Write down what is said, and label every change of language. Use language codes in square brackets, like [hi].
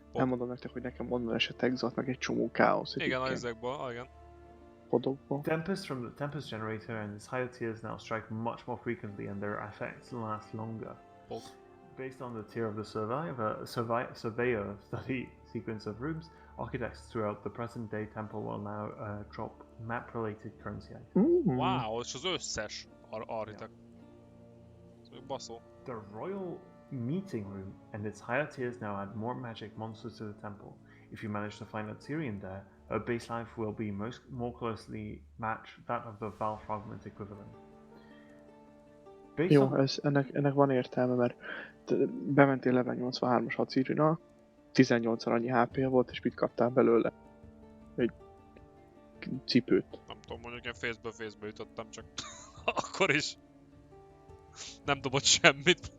[hu] Elmondom nektek, hogy nekem onnan esett Exalt meg egy csomó káosz. Igen, ezekből, igen. Podokból. [en] Tempest from the Tempest generator and its higher tiers now strike much more frequently and their effects last longer. Based on the tier of the Surveyor study sequence of rooms, architects throughout the present day temple will now drop map-related currency items. [hu] Wow, és az összes architect. Baszó. [en] The Royal Meeting Room and its higher tiers now add more magic monsters to the temple. If you manage to find a Tyrian there, her base life will be more closely match that of the Val Fragment equivalent. [hu] Jó, ennek van értelme, mert bementél level 83-as Hacirira, 18-szor annyi HP volt, és mit kaptál belőle? Egy cipőt. Nem tudom, mondjuk én face-be jutottam, csak akkor is nem dobott semmit.